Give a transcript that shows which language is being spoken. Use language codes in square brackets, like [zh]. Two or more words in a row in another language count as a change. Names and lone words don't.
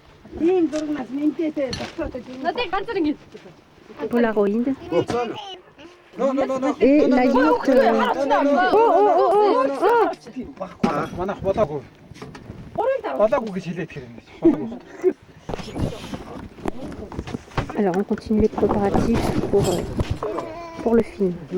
[fr] Polaroid. Et la yourte. [mn] Манайх болоогүй. Болоогүй гэж хэлээд тэр юм. [fr] Alors on continue les préparatifs pour le film.